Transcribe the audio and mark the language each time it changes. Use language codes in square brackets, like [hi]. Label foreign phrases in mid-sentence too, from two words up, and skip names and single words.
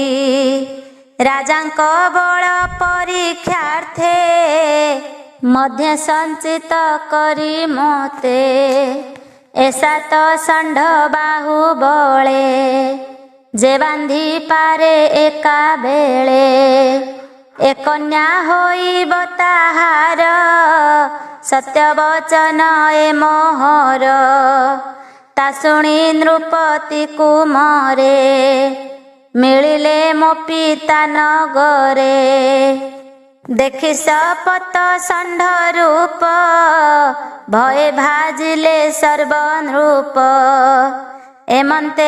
[or] ରାଜାଙ୍କ ବଳ ପରୀକ୍ଷାର୍ଥେ, ମଧ୍ୟ ସଞ୍ଚିତ କରି ମୋତେ। ଏ ସାତ ଷଣ୍ଢ ବାହୁବଳେ, ଯେ ବାନ୍ଧି ପାରେ ଏକା ବେଳେ। ଏ କନ୍ୟା ହୋଇବ ତାହାର, ସତ୍ୟବଚନ ଏ ମୋହର ତା ଶୁଣି ନୃପତି କୁମରେ ମିଳିଲେ ମୋ ପିତା ନଗରେ ଦେଖି ଶପଥ ଷଣ୍ଢ ରୂପ ଭୟ ଭାଜିଲେ ସର୍ବନୃପ ଏମନ୍ତେ